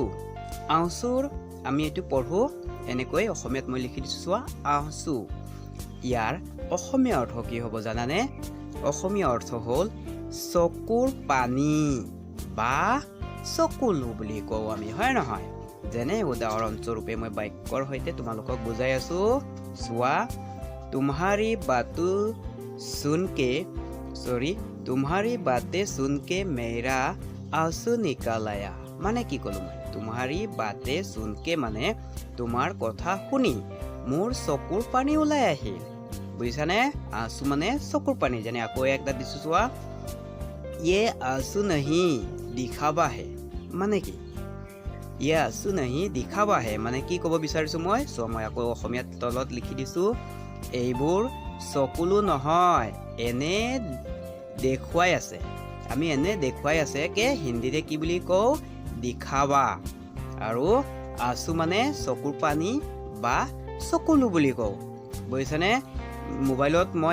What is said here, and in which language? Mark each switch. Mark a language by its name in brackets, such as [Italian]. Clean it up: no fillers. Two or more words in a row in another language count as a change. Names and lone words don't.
[Assamese] আঁচুৰ আমি এইটো পঢ়োঁ এনেকৈ, অসমীয়াত মই লিখি দিছোঁ চোৱা আঁচু। ইয়াৰ অসমীয়া অৰ্থ কি হ'ব জানানে? অসমীয়া অৰ্থ হ'ল চকুৰ পানী বা চকুলো বুলি কওঁ আমি, হয় নহয়? যেনে উদাহৰণস্বৰূপে মই বাক্যৰ সৈতে তোমালোকক বুজাই আছোঁ। [Hindi] চোৱা तुम्हारी बातें सुन के मेरा आंसू निकल आया। [Assamese] মানে কি ক'লো মই? [Hindi] तुम्हारी बातें सुन के [Assamese] মানে তোমাৰ কথা শুনি মোৰ চকুৰ পানী ওলাই আহিল। বুজিছানে? আঁচু মানে চকুৰ পানী। যেনে আকৌ একটা দিছোঁ চোৱা [Hindi] ये आंसू नहीं दिखावा है। [Assamese] মানে কি? [Hindi] ये आंसू नहीं दिखावा है [Assamese] মানে কি ক'ব বিচাৰিছো মই মই আকৌ অসমীয়াত তলত লিখি দিছো এইবোৰ চকুলো নহয় এনে দেখুৱাই আছে আমি এনে দেখুৱাই আছে কে হিন্দীতে কি বুলি কওঁ দিখাवा আৰু आंसू মানে চকুৰ পানী বা চকুলো বুলি কওঁ বুজিছানে মোবাইলত মই